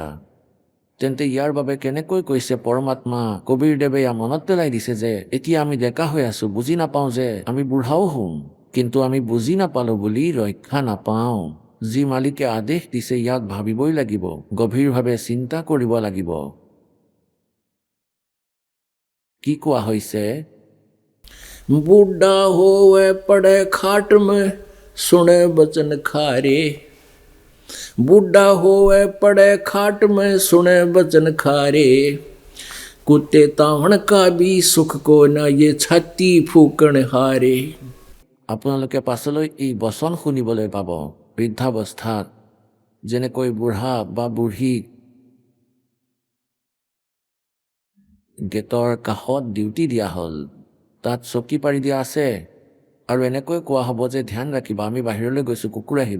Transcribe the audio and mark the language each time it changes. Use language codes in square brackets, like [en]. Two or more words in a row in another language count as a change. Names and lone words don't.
[as] তেন্তে ইয়াৰ বাবে কেনেকৈ কৈছে পৰমাত্মা, কবীৰদেৱে মনত পেলাই দিছে যে এতিয়া আমি ডেকা হৈ আছো, বুজি নাপাওঁ যে আমি বুঢ়াও হ'ম, কিন্তু আমি বুজি নাপালো বুলি ৰক্ষা নাপাওঁ। যি মালিকে আদেশ দিছে ইয়াক ভাবিবই লাগিব, গভীৰভাৱে চিন্তা কৰিব লাগিব। কি কোৱা হৈছে? [hi] बुढ़ा होवे पड़े खाट में सुने बचन खारे, बुढ़ा होवे पड़े खाट में सुने बचन खारे, कुत्ते तावण का भी सुख को न ये छाती फूकण हारे। [as] আপোনালোকে পাছলৈ এই বচন শুনিবলৈ পাব। বৃদ্ধাৱস্থাত যেনেকৈ বুঢ়া বা বুঢ়ীক গেটৰ কাষত ডিউটি দিয়া হ'ল, তাত চকী পাৰি দিয়া আছে, আৰু এনেকৈ কোৱা হ'ব যে ধ্যান ৰাখিবা, আমি বাহিৰলৈ গৈছোঁ, কুকুৰ আহিব।